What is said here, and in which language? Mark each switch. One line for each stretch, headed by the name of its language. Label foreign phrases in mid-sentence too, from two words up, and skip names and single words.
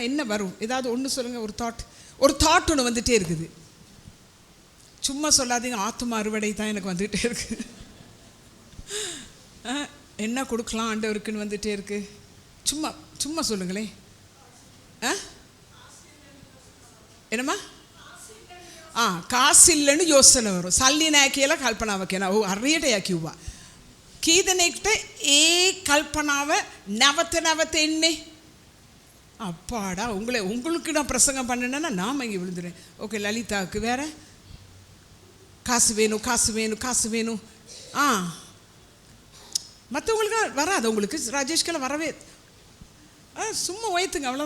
Tamil: என்ன வரும்? ஏதாவது ஒன்று சொல்லுங்கள். ஒரு தாட் ஒன்று வந்துகிட்டே இருக்குது. சும்மா சொல்லாதீங்க, ஆத்தும அறுவடை தான் எனக்கு வந்துகிட்டே இருக்கு. என்ன கொடுக்கலாம் ஆண்டவருக்குன்னு வந்துகிட்டே இருக்கு. சும்மா சும்மா சொல்லுங்களேன். என்னம்மா?
Sinhala: කාසු ඉල්ලන්න යොස්සනවරු සල්ලි නැහැ කියලා කල්පනාව කියනවා. ඔව් හරියට එයා කිව්වා. කී දෙනෙක්ට ඒ කල්පනාව නැවත එන්නේ?
Tamil: அப்பாடா, உங்களுக்கு நான் பிரசங்கம் பண்ணேன்னா நாம இங்கே விழுந்துடுறேன். ஓகே, லலிதாவுக்கு வேற காசு வேணும், காசு வேணும், காசு வேணும். மற்றவங்களுக்கு வராது. உங்களுக்கு ராஜேஷ்கெல்லாம் வரவே சும்மா வயிற்றுங்க, அவ்வளோதான்.